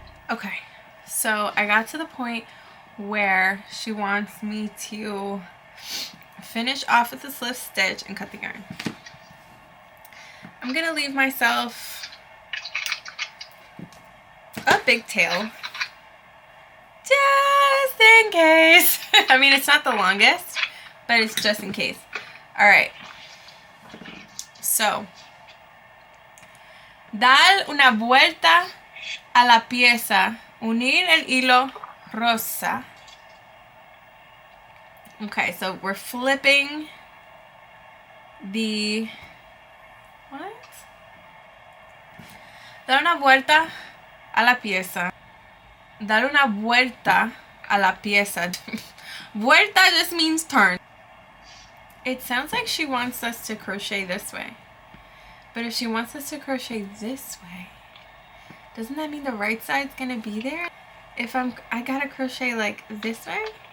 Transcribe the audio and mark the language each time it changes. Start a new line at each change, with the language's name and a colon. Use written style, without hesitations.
English: Okay, so I got to the point where she wants me to finish off with the slip stitch and cut the yarn. I'm going to leave myself a big tail just in case. I mean, it's not the longest, but it's just in case. All right, so
Spanish: dar una vuelta a la pieza, unir el hilo rosa.
English: Okay, so we're flipping the, what?
Spanish: Dar una vuelta a la pieza. Dar una vuelta a la pieza.
English: Vuelta just means turn. It sounds like she wants us to crochet this way. But if she wants us to crochet this way, doesn't that mean the right side's gonna be there? if I gotta crochet like this way.